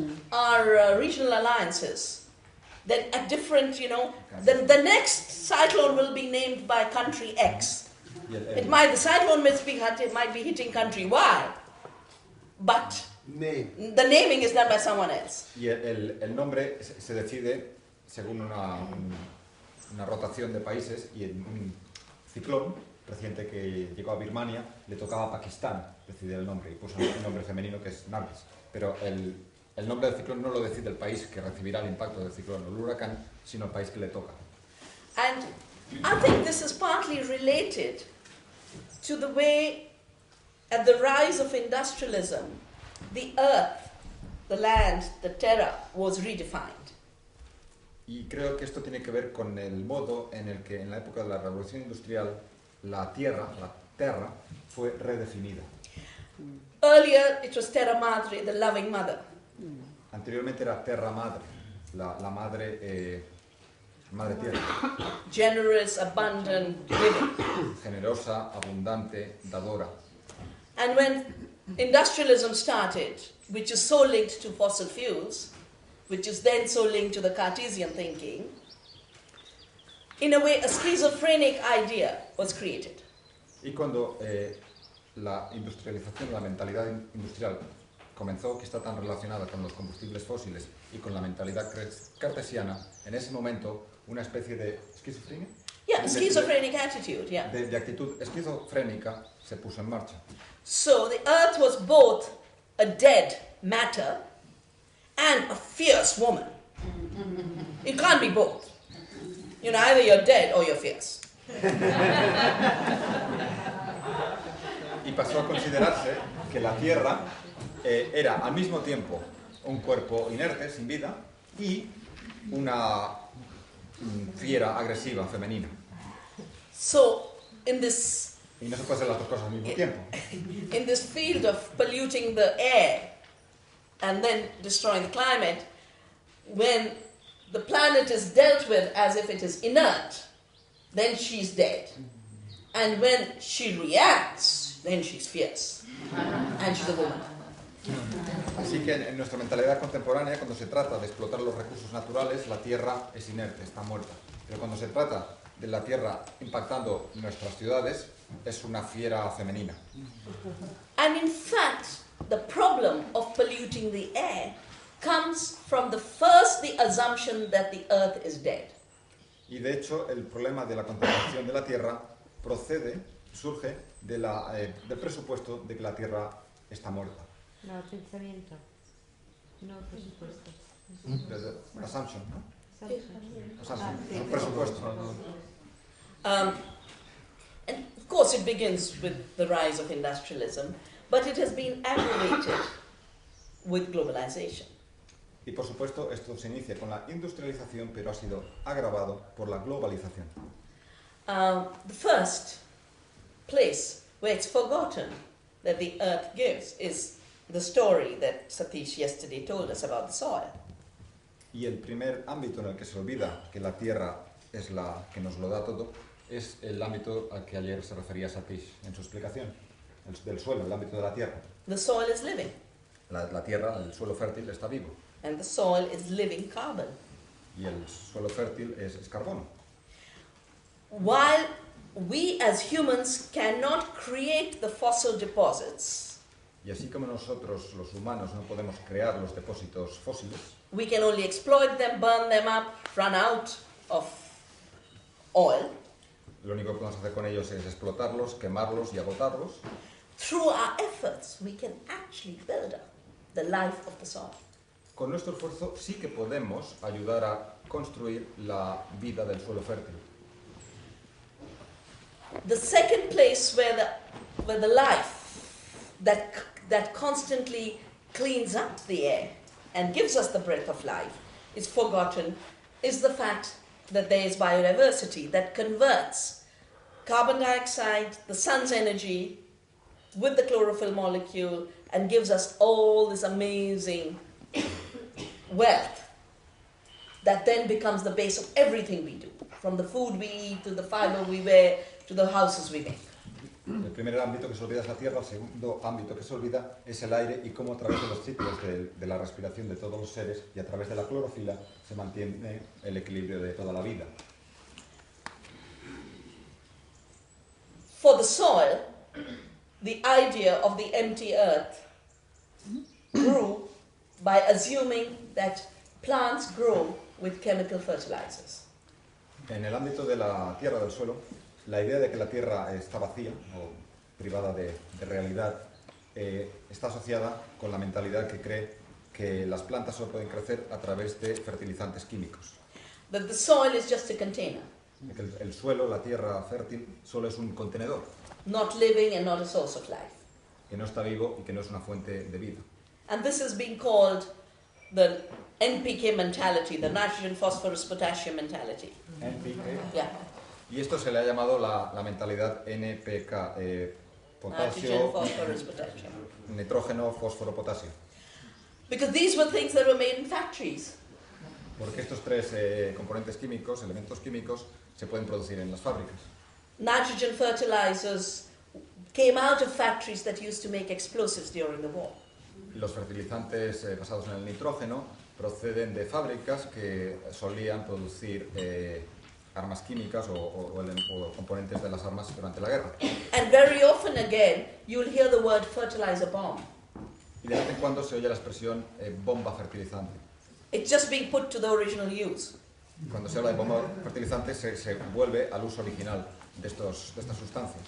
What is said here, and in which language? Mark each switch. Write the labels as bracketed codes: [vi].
[en] are regional alliances. Then at different, the next cyclone will be named by country X. The cyclone might be hitting country Y, but the naming is done by someone else. [es] Y el nombre se decide según una rotación de países, y en un ciclón reciente que llegó a Birmania le tocaba a Pakistán decidir el nombre y puso un nombre femenino que es Nargis. Pero el nombre del ciclón no lo decide el país que recibirá el impacto del ciclón o el huracán, sino el país que le toca. [en] And I think this is partly related to the way, at the rise of industrialism, the earth, the land, the terra was redefined. [es] Y creo que esto tiene que ver con el modo en el que en la época de la revolución industrial la terra fue redefinida. [en] Earlier it was terra madre, the loving mother. [es] Anteriormente era terra madre, la madre tierra. [en] Generous, abundant, giving. [es] Generosa, abundante, dadora. [en] And when industrialism started, which is so linked to fossil fuels, which is then so linked to the Cartesian thinking, in a way a schizophrenic idea was created. [es] Y cuando la industrialización, la mentalidad industrial comenzó, que está tan relacionada con los combustibles fósiles y con la mentalidad cartesiana, en ese momento una especie de esquizofrenia. [en] Yeah, schizophrenic attitude, yeah. [es] De actitud esquizofrénica se puso en marcha. [en] So the earth was both a dead matter and a fierce woman. It can't be both. Either you're dead or you're fierce. [es] Y pasó a considerarse que la Tierra era al mismo tiempo un cuerpo inerte, sin vida, y una fiera agresiva femenina. [en] So, in this, [es] y no se puede hacer las dos cosas al mismo tiempo. [en] In this field of polluting the air and then destroying the climate, when the planet is dealt with as if it is inert, then she's dead. And when she reacts, then she's fierce. And she's a woman. [es] Así que en nuestra mentalidad contemporánea, cuando se trata de explotar los recursos naturales, la Tierra es inerte, está muerta. Pero cuando se trata de la Tierra impactando nuestras ciudades, es una fiera femenina. [en] And in fact, the problem of polluting the air comes from the assumption that the earth is dead. [es] Y de hecho, el problema de la contaminación de la Tierra surge del presupuesto de que la Tierra está muerta. No, pensamiento. No, presupuesto. Desde assumption, ¿no? Assumption, sí. el presupuesto. [en] And of course, it begins with the rise of industrialism, but it has been aggravated with globalization. [es] Y por supuesto, esto se inicia con la industrialización, pero ha sido agravado por la globalización. [en] The first place where it's forgotten that the earth gives is the story that Satish yesterday told us about the soil. [es] Y el primer ámbito en el que se olvida que la Tierra es la que nos lo da todo es el ámbito al que ayer se refería Satish en su explicación, del suelo, el ámbito de la Tierra. [en] The soil is living, [es] La Tierra, el suelo fértil, está vivo [en] and the soil is living carbon. [es] y el suelo fértil es carbono. [en] While we as humans cannot create the fossil deposits, [es] Y así como nosotros, los humanos, no podemos crear los depósitos fósiles, [en] we can only exploit them, burn them up, run out of oil. [es] lo único que podemos hacer con ellos es explotarlos, quemarlos y agotarlos. [en] Through our efforts, we can actually build up the life of the soil. [es] Con nuestro esfuerzo sí que podemos ayudar a construir la vida del suelo fértil. [en] The second place where the life that constantly cleans up the air and gives us the breath of life is forgotten is the fact that there is biodiversity that converts carbon dioxide, the sun's energy, with the chlorophyll molecule and gives us all this amazing wealth that then becomes the base of everything we do, from the food we eat to the fiber we wear to the houses we make. [es] El primer ámbito que se olvida es la tierra, el segundo ámbito que se olvida es el aire y cómo a través de los ciclos de la respiración de todos los seres y a través de la clorofila se mantiene el equilibrio de toda la vida. [en] For the soil, the idea of the empty earth grew by assuming that plants grow with chemical fertilizers. [es] En el ámbito de la tierra, del suelo, la idea de que la tierra está vacía o privada de realidad está asociada con la mentalidad que cree que las plantas solo pueden crecer a través de fertilizantes químicos. [en] That the soil is just a container, [es] Que el suelo, la tierra fértil, solo es un contenedor, [en] not living and not a source of life. [es] que no está vivo y que no es una fuente de vida. [en] And this has been called the NPK mentality, the nitrogen, phosphorus, potassium mentality. NPK. Yeah, [es] Y esto se le ha llamado la mentalidad NPK, [en] nitrogen, [es] potasio, [en] phosphorus, potassium. [es] nitrógeno, fósforo, potasio. [en] Because these were things that were made in factories. [es] Porque estos tres componentes químicos, elementos químicos, se pueden producir en las fábricas. [en] Nitrogen fertilizers came out of factories that used to make explosives during the war. [es] Los fertilizantes basados en el nitrógeno proceden de fábricas que solían producir armas químicas o componentes de las armas durante la guerra. [en] And very often again, you'll hear the word fertilizer bomb. [es] Y de vez en cuando se oye la expresión bomba fertilizante. [en] It's just being put to the original use. [es] Cuando se habla de bomba fertilizante se vuelve al uso original de estas sustancias.